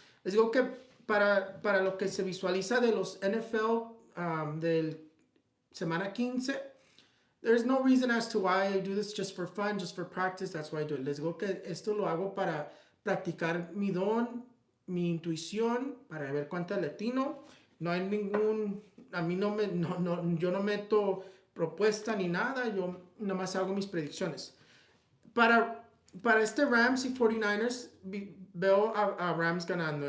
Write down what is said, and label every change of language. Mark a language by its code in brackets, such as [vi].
[es] Les digo que para lo que se visualiza de los NFL del semana 15, [en] There's no reason as to why I do this, just for fun, just for practice. That's why I do it. [es] Les digo que esto lo hago para practicar mi don, mi intuición, para ver cuánto latino. No hay ningún, a mí no me, yo no meto propuesta ni nada, yo nomás hago mis predicciones. Para este Rams y 49ers, veo a Rams ganando.